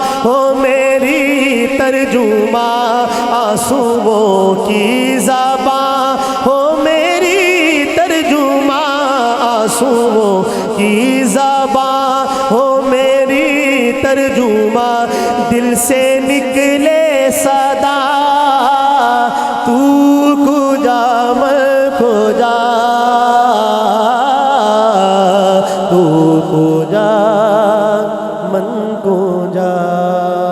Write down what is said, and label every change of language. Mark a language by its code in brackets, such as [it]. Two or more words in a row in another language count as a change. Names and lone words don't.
[ur] ہو میری ترجمہ، آنسوؤں کی زبان ہو میری ترجمہ، آنسوؤں کی زبان ہو میری ترجمہ، دل سے نکلے صدا تو کجا میں کجا، [fa] تو کجا من کجا۔